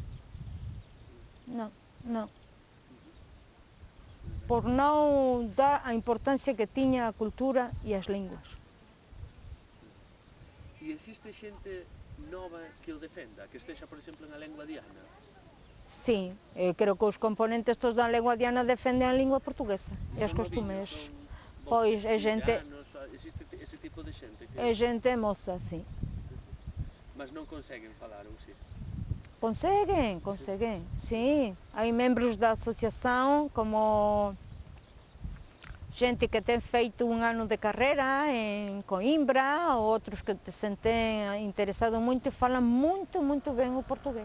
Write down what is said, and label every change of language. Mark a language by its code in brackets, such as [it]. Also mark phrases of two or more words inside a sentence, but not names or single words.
[pt] Por não dar a importância que tinha a cultura e as línguas. [gl] E existe xente nova que o defenda, que estexa, por exemplo, na lengua diana? [pt] Sim, eu creo que os componentes todos da língua diana defendem a língua portuguesa e os [gl] Son [pt] costumes. [gl] novillos, son [pt] Pois é gente, [gl] villanos, existe ese tipo de xente que... [pt] é gente moça, sim. [gl] Mas non conseguen falar, ou si? [pt] Conseguem, sim. Há membros da associação, como gente que tem feito um ano de carreira em Coimbra, outros que se têm interessado muito e falam muito bem o português.